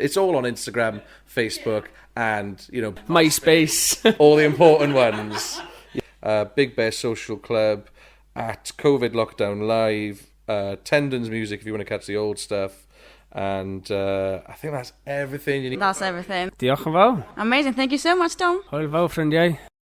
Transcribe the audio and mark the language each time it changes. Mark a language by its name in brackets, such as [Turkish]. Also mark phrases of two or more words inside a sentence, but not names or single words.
[English] It's all on Instagram, Facebook, and, you know, MySpace. all the important ones. Big Bear Social Club, at COVID Lockdown Live, Tendons Music if you want to catch the old stuff. And I think that's everything you need. That's everything. [Welsh] Diolch yn fawr. [English] Amazing. Thank you so much, Tom. [Welsh] Hwyl fawr, ffrindiau.